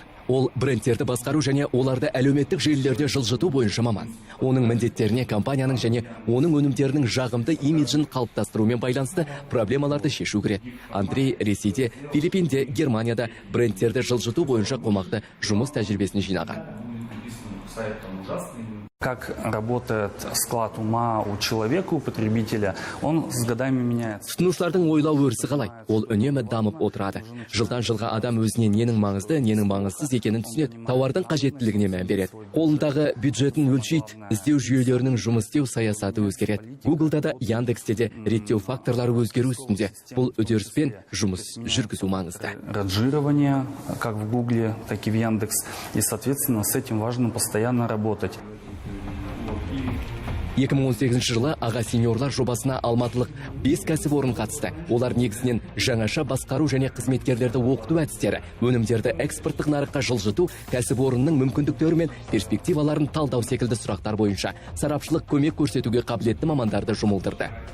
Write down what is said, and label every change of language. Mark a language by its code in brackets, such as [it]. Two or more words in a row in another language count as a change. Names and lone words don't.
[kk] Ол брендтерді басқару және оларды әлеуметтік желілерде жылжыту бойынша маман. Оның міндеттеріне компанияның және оның өнімдерінің жағымды имиджін қалыптастырумен байланысты проблемаларды шешу кіреді. Андрей Ресейде, Филиппинде, Германияда брендтерді жылжыту бойынша қомақты жұмыс тәжірибесін жинаған. [ru] Как работает склад ума у человека, у потребителя, он с годами меняется. [kk] Тұтынушылардың ойлау өрісі қалай? Ол үнемі дамып отырады. Жылдан жылға адам өзіне ненің маңызды, ненің маңызсыз екенін түсінеді. Тауардың қажеттілігіне мән береді. Қолындағы бюджетін өлшейді. Іздеу жүйелерінің жұмыс істеу саясаты өзгереді. Google'да да, Яндексте де реттеу факторлары өзгеру үстінде. Бұл үдеріспен жұмыс жүргізу маңызды. [ru] Ранжирование, как в Гугле, так и в Яндекс. И, соответственно, с этим важно постоянно работать. [kk] 2018 жылы аға сеньорлар жобасына алматылық 5 кәсіпорын қатысты. Олар негізінен жаңаша басқару және қызметкерлерді оқыту әдістері, өнімдерді экспорттық нарыққа жылжыту, кәсіпорынның мүмкіндіктері мен перспективаларын талдау секілді сұрақтар бойынша сарапшылық көмек көрсетуге қабілетті мамандарды жұмылдырды.